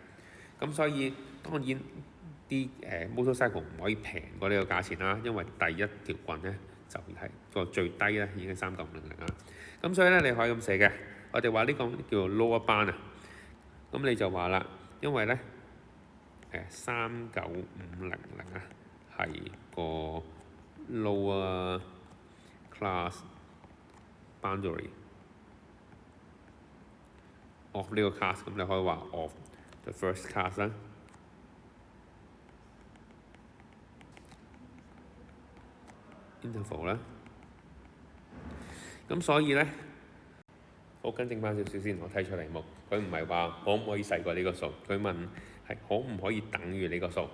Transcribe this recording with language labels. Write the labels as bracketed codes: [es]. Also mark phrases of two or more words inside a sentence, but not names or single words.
[yue] 咁所以當然啲motorcycle 唔可以平過呢個價錢啦，因為第一條棍咧就係個最低咧已經39500啦。咁所以咧你可以咁寫嘅，我哋話呢個叫做 lower 班啊。咁你就話啦，因為咧39500啊係個 [en] lower class boundary of [yue] 呢個 class， 咁你可以話 [en] of the first class [yue] 啦。interval 啦。咁所以咧，我更正翻少少先，我睇出題目，佢唔係話可唔可以細過呢個數，佢問係可唔可以等於呢個數。